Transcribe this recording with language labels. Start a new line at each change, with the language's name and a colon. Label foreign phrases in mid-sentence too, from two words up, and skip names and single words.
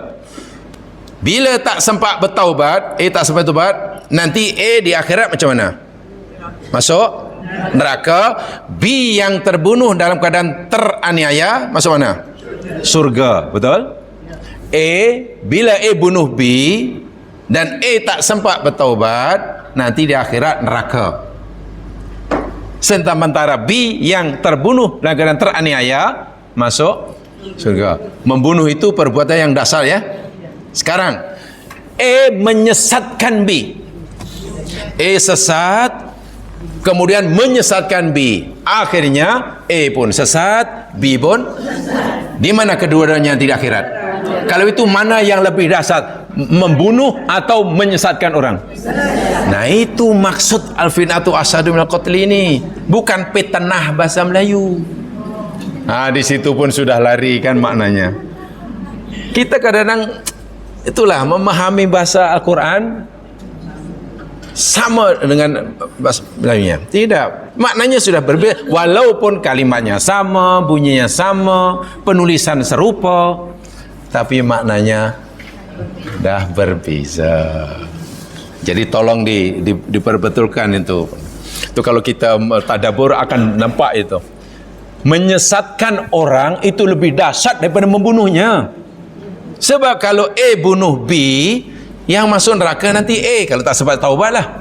Malay: Bila tak sempat bertaubat, A tak sempat bertaubat, nanti A di akhirat macam mana? Masuk neraka. B yang terbunuh dalam keadaan teraniaya masuk mana? Surga. Betul? A, bila A bunuh B dan A tak sempat bertaubat, nanti di akhirat neraka. Sementara B yang terbunuh dalam keadaan teraniaya masuk surga. Membunuh itu perbuatan yang dasar ya. Sekarang A menyesatkan B. A sesat, kemudian menyesatkan B. Akhirnya A pun sesat, B pun. Di mana kedua-duanya di akhirat? Kalau itu mana yang lebih dahsyat? Membunuh atau menyesatkan orang? Nah, itu maksud
Arabic: الفتنة أشد من القتل
Malay: ini. Bukan fitnah bahasa Melayu. Nah, di situ pun sudah lari kan maknanya. Kita kadang-kadang itulah memahami bahasa Al-Quran sama dengan bahasa Melayunya. Tidak, maknanya sudah berbeda. Walaupun kalimatnya sama, bunyinya sama, penulisan serupa, tapi maknanya dah berbeza. Jadi tolong diperbetulkan itu. Itu kalau kita tadabbur akan nampak itu. Menyesatkan orang itu lebih dahsyat daripada membunuhnya. Sebab kalau A bunuh B, yang masuk neraka nanti A, kalau tak sempat taubatlah.